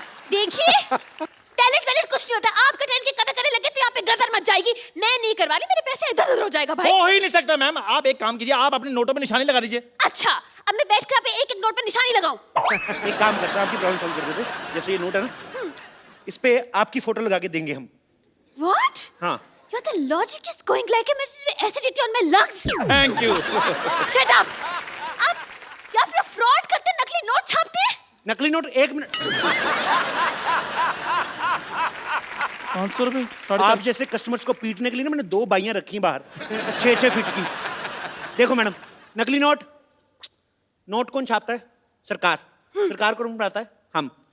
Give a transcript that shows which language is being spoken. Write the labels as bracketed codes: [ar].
[hi] देखिए, टैलेंट कुछ नहीं होता। आपका टैलेंट की कदर करने लगे तो यहाँ पे गदर मच जाएगी। मैं नहीं करवा रही, मेरे पैसे इधर उधर हो जाएगा भाई। हो ही नहीं सकता मैम। आप एक काम कीजिए, आप अपने नोटों पे निशानी लगा दीजिए। अच्छा, अब मैं बैठ कर आप एक नोट पर निशानी लगाऊं? एक काम करते हैं, आपकी प्रॉब्लम सॉल्व कर देते हैं। जैसे ये नोट है ना, इस पे आपकी फोटो लगा के देंगे हम। [en] What? [hi] हाँ। [en] Your the logic is going like a message with acidity on my lungs. Thank you. Shut up. [hi] आप फ्रॉड करते, नकली नोट छापते हैं? नकली नोट 1 मिनट। 500 रुपए? आप जैसे कस्टमर्स को पीटने के लिए ना मैंने 2 बाइयां रखी हैं बाहर 6-6 फीट की। देखो मैडम, नकली नोट कौन छापता है? सरकार। सरकार कौन बनाता है? हम।